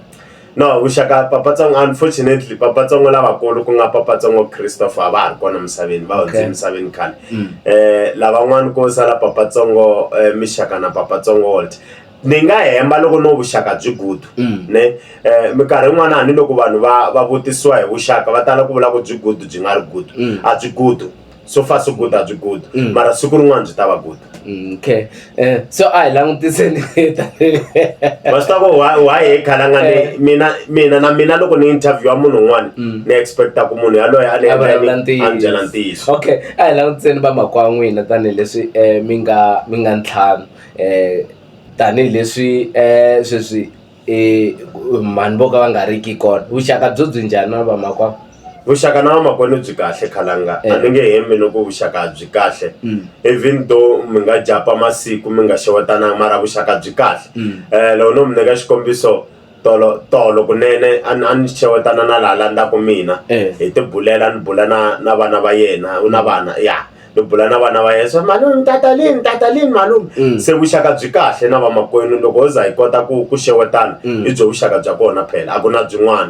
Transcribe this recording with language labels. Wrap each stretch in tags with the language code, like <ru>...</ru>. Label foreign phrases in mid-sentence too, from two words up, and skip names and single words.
<ts>no vuxaka papatsongo unfortunately papatsongo lavakulu ku nga papatsongo Christopher a va ha ri kona misaveni va hundze misaveni khale lavan'wani ko sala papatsongo Mixaka na papatsongo Walter ni nga hemba loko no vuxaka byi good ne minkarhi yin'wana a ni loko vanhu va vutisiwa hi vuxaka va tala ku vula ku byi good byi nga ri good a byi good</ts> <en>so far so good</en> <ts>a byi good mara siku rin'wana byi ta va good</ts> <en>okay so</en> <ts>a hi langutiseni va swi tiva ku why hi khalanga mina na mina loko ni interview munhu un'wana ni expecta ku munhu yaloye a byela ntiyiso okay a hi langutiseni vamakwavo n'wina tanihileswi mi nga ntlhanu tanihileswi sweswi mhani vo ka va nga riki kona vuxaka byi njhani na vamakwavo vuxaka na vamakwenu byi kahle khalanga a ni nge hembi no ku vuxaka byi kahle</ts> <en>even though</en> <ts>mi nga japa masiku mi nga xewetananga mara vuxaka byi kahle loko no mi nyika xikombiso tolo kunene a ni xewetana na laha landzaku mina hi tibulela ni bula na vana va yena u na vana ni bula na vana va yena so malume tatalini malume se vuxaka byi kahle na vamakwenu loko ho za hi kota ku xewetana i byo vuxaka bya kona phela a ku na byin'wana</ts>